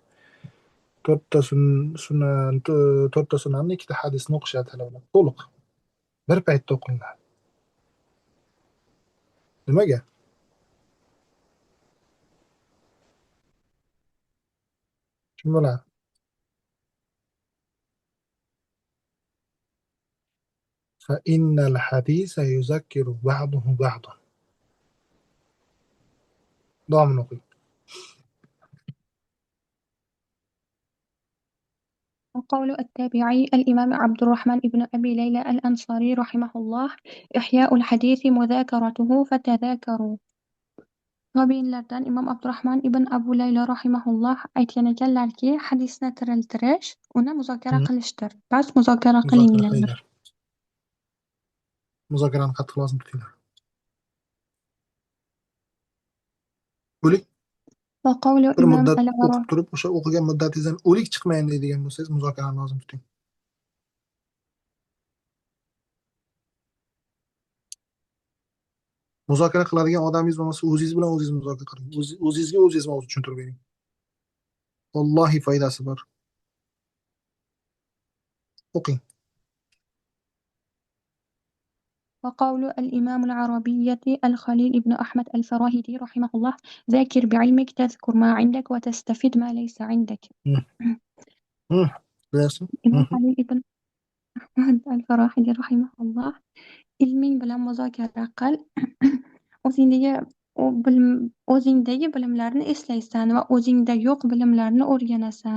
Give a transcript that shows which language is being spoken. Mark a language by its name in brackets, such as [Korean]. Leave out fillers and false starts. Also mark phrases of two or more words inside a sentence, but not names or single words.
[Uzbek] 4ta sunnani, 2ta hadisni o'qishadi talabalar. To'liq. Bir paytda o'qilinadi. Nimaga? Kim biladi? [Arabic] فإن الحديث يذكر بعضه بعضا. [Uzbek] davom o'qing. [Arabic] وقول التابعي الإمام عبد الرحمن بن أبي ليلى الأنصاري رحمه الله إحياء الحديث مذاكرته فتذاكروا. [Uzbek] Tabiinlardan Imom Abdurahmon ibn Abu Laylo rahimahulloh aytgan ekanlarki, hadisni tiriltirish uni muzokara qilishdir. Bas muzokara Muzokara qilinglar. qilinglar. Muzokarani qattiq lozim tutinglar. O'lik [Arabic] وقول [Uzbek] bir [Arabic] إمام [Uzbek] muddat [Arabic] العراقي [Uzbek] o'qib turib, o'sha o'qigan muddatingizdan o'lik chiqmayin deydigan bo'lsangiz, muzokarani lozim tuting. Muzokara qiladigan odamingiz bo'lmasa, o'zingiz bilan o'zingiz muzokara qiling. O'zingizga o'zingiz mavzu tushuntirib bering. Vallohi foydasi bor. O'qing. [Arabic] وقول الإمام العربية الخليل بن أحمد الفراهيدي رحمه الله ذاكر بعلمك تذكر ما عندك وتستفيد ما ليس عندك. [Uzbek] Bilasizmi? Imom Xalil ibn Ahmad al-Farahidi rahimahulloh ilming bilan muzokara qil. O'zingdagi bilimlarni eslaysan va o'zingda yo'q bilimlarni o'rganasan.